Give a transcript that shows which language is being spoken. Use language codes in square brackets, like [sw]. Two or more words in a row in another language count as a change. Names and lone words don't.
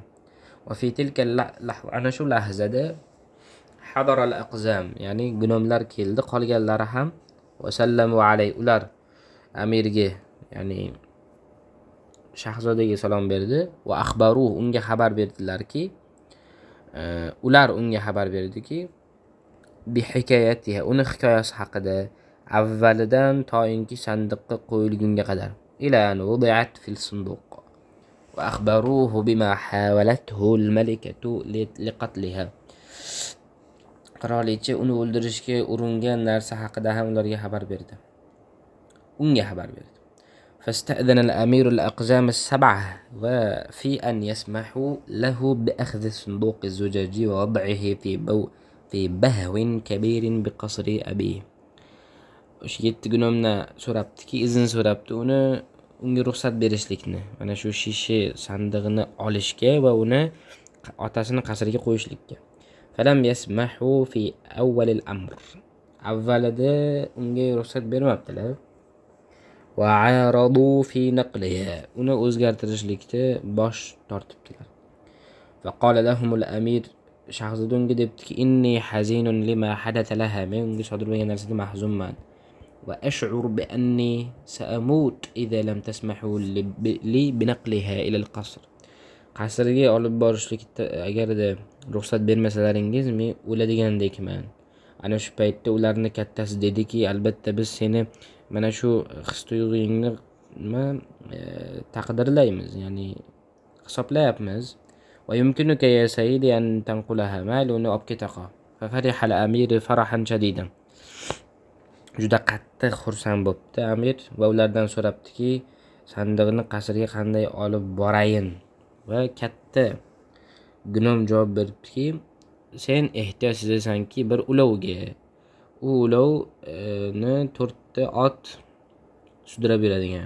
[ar] وفي تلك [uz] ana shu lahzada [ar] حضر الأقزام, [uz] ya'ni gunomlar keldi, qolganlari ham [ar] وسلموا على, [uz] ular amirga, ya'ni shahzodaga salom berdi [ar] وأخبروه, [uz] unga xabar berdilarki, ular unga xabar berdiki, [ar] بحكايتها, [uz] uni hikoyasi haqida avvalidan toinki sandiqqa qo'yilgunga qadar, [ar] إلى أن وضعت في الصندوق وأخبروه بما حاولته الملكة لقتلها. [uz] Qirolicha uni o'ldirishga uringan narsa haqida ham ularga xabar berdi. Unga xabar berdi. [ar] فاستأذن الأمير الأقزام السبعة وفي أن يسمحوا له بأخذ الصندوق الزجاجي ووضعه في بهو كبير بقصر أبيه. [uz] O'sha 7 gunomdan so'rabdiki, izn so'rabdi unga ruxsat berishlikni, mana shu shisha sandig'ini olishga va uni otasini qasriga qo'yishlikka. [ar] فلم يسمحوا في أول الأمر. [uz] Avvalida unga ruxsat bermabdilar. [ar] وعارضوا في نقلها, [uz] uni o'zgartirishlikda bosh tortibdilar. [ar] وقال لهم الأمير, [uz] shahzoda unga debdiki, [ar] إني حزين لما حدث لها, [uz] men unga sodir bo'lgan narsaga mahzunman. [ar] وأشعر بأني سأموت إذا لم تسمحوا لي بنقلها إلى القصر. [uz] Qasrga olib borishlikda agarda ruxsat bermasalaringiz men o'ladigandekman. Ana shu paytda ularning kattasi dediki, albatta biz seni mana shu his-tuyg'ungni taqdirlaymiz, ya'ni hisoblayapmiz. [ar] ويمكنك يا سيدي أن تنقلها, [uz] mayli uni olib ketaqa. [ar] ففرح الأمير فرحا شديدا. [uz] Juda qattiq xursand bo'libdi amir va ulardan so'rabdiki, sandiqni qasrga qanday olib borayin? Va katta gunom javob beribdiki, sen ehtiyoj sezasanki bir ulovga, u ulovni 4 ta ot sudrab beradigan.